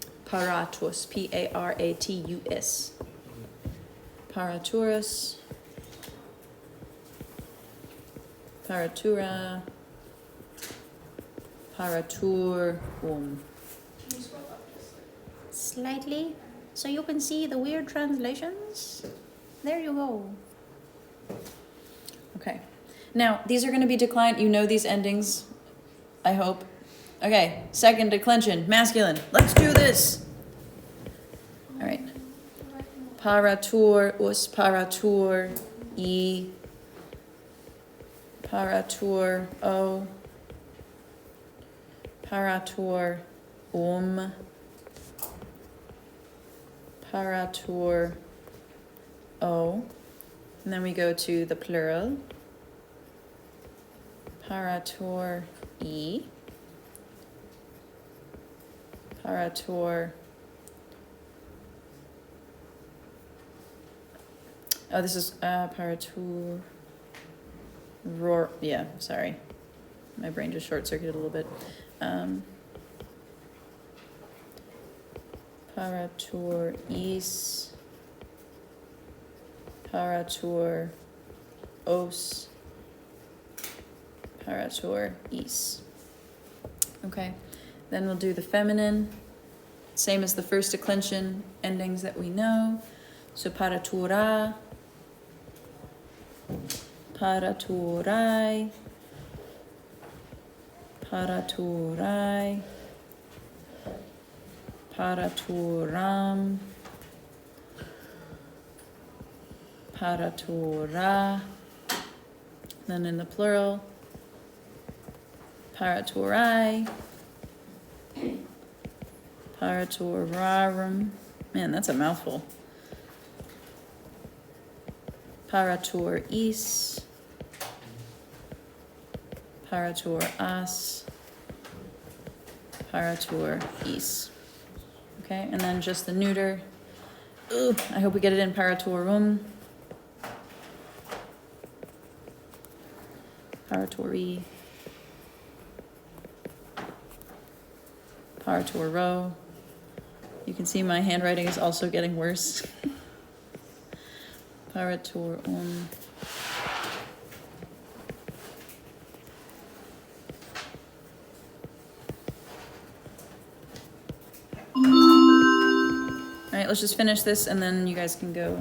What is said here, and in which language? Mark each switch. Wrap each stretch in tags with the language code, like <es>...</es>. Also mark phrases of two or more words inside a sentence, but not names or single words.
<la>Paratus. Paratus. Paraturus. Paratura. Paraturum.</la> <en>Can you scroll up just Slightly, so you can see the weird translations. There you go. Okay. Now, these are going to be declined. You know these endings, I hope. Okay, second declension, masculine. Let's do this. All right.</en> <la>Paratur, us, paratur, e, paratur, o, paratur, paratur, o.</la> <en>And then we go to the plural.</en> <la>Paratur, e. Paratur.</la> <en>Oh, this is paratur. Roar. Yeah, sorry. My brain just short circuited a little bit.</en> <la>Paratur is. Paratur os. Paratur is. Okay.</la> <en>Then we'll do the feminine. Same as the first declension endings that we know.</en> <la>So paratura. Paraturai. Paraturai. Paraturam. Paratura. Then in the plural. Paraturai. Paraturarum.</la> <en>Man, that's a mouthful.</en> <la>Paratur is. Paratur as. Paratur is.</la> <en>Okay, and then just the neuter. Ooh, I hope we get it in paraturum.</en> <la>Paratori. Paraturo.</la> <en>You can see my handwriting is also getting worse.</en> <la>Paraturum.</la> <en>All right, let's just finish this and then you guys can go.</en>